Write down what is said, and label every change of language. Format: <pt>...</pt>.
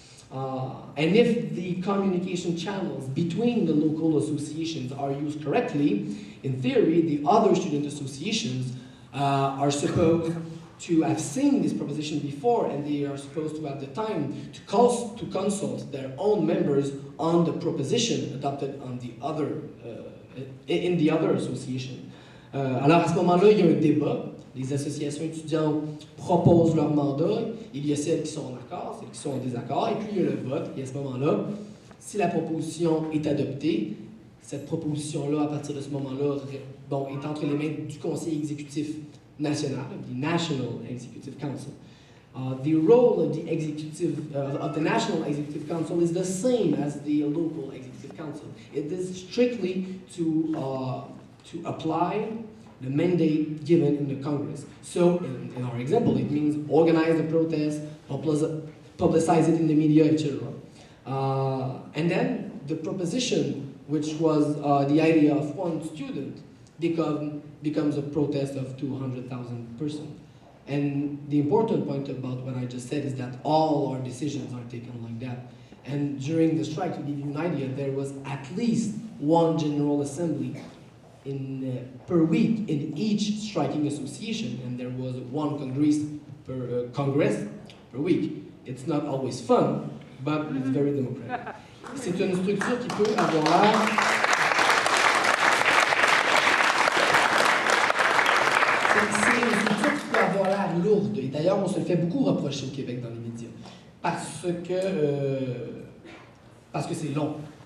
<en>And if the communication channels between the local associations are used correctly, in theory, the other student associations are supposed to have seen this proposition before, and they are supposed to have the time to consult their own members on the proposition adopted on the other, in the other association.</en> <fr>Alors à ce moment-là, il y a un débat. Les associations étudiantes proposent leur mandat. Il y a celles qui sont en accord, celles qui sont en désaccord, et puis il y a le vote. Et à ce moment-là, si la proposition est adoptée, cette proposition-là, à partir de ce moment-là, bon, est entre les mains du Conseil exécutif national,</fr> <en>the National Executive Council. The role of the National Executive Council is the same as the local Executive Council. It is strictly to apply the mandate given in the Congress. So, in our example, it means organize the protest, publicize it in the media, etc. And then the proposition, which was the idea of one student, becomes a protest of 200,000 persons. And the important point about what I just said is that all our decisions are taken like that. And during the strike, to give you an idea, there was at least one General Assembly per week in each striking association, and there was one Congress per week. It's not always fun, but it's very democratic.</en> <fr>C'est une structure qui peut avoir l'air... C'est une structure qui peut avoir l'air lourde, et d'ailleurs on se le fait beaucoup reprocher au Québec dans les médias, parce que c'est long.</fr>